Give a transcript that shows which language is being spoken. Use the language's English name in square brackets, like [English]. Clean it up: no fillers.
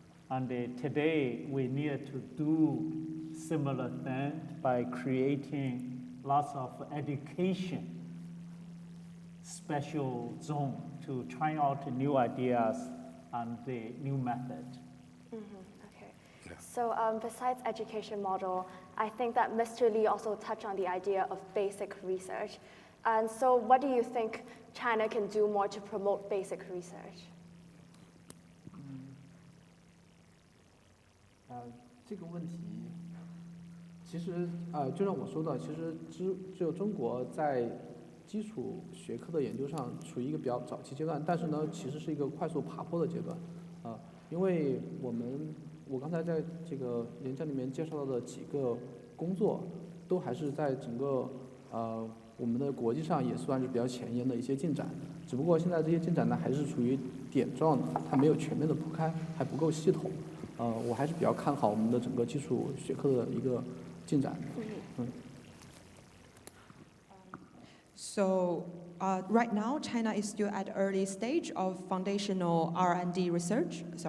[English] And today we need to do similar thing by creating lots of education special zone to try out new ideas and the new method. Okay. Yeah. So besides education model, I think that Mr. Li also touched on the idea of basic research. And so what do you think China can do more to promote basic research? [Chinese] 这个问题，其实就像我说的，其实只有中国在基础学科的研究上处于一个比较早期阶段，但是呢，其实是一个快速爬坡的阶段，因为我刚才在这个演讲里面介绍到的几个工作，都还是在整个我们的国际上也算是比较前沿的一些进展，只不过现在这些进展呢还是处于点状的，它没有全面的铺开，还不够系统，我还是比较看好我们的整个基础学科的一个进展。 [English] So right now, China is still at early stage of foundational R&D research.